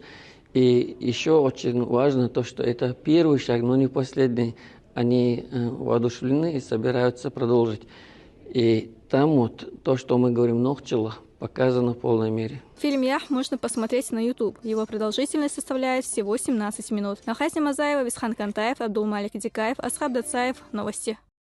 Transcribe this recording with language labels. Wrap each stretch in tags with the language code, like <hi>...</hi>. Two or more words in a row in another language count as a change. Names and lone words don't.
<ru>И еще очень важно то, что это первый шаг, но не последний. Они воодушевлены и собираются продолжить. И там вот то, что мы говорим «нохчила», показано в полной мере. Фильм «Ях» можно посмотреть на YouTube. Его продолжительность составляет всего 17 минут. Нахасня Мазаева, Висхан Кантаев, Абдулмалик Дикаев, Асхаб Дацаев. Новости.</ru>